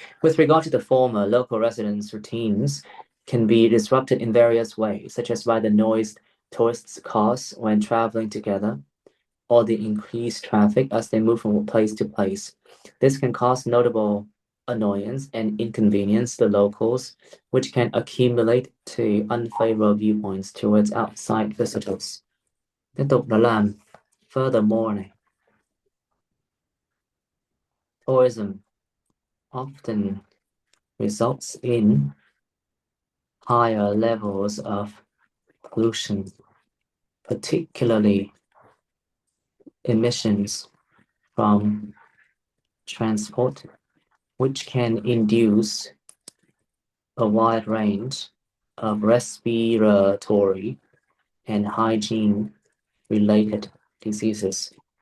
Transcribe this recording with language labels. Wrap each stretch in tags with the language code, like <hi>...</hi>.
<en>With regard to the former, local residents' routines can be disrupted in various ways, such as by the noise tourists cause when traveling together, or the increased traffic as they move from place to place. This can cause notable annoyance and inconvenience to locals, which can accumulate to unfavorable viewpoints towards outside visitors.</en> <vi>Tiếp tục đó là furthermore này.</vi> <en>Tourism often results in higher levels of pollution, particularly emissions from transport, which can induce a wide range of respiratory and hygiene-related diseases.</en>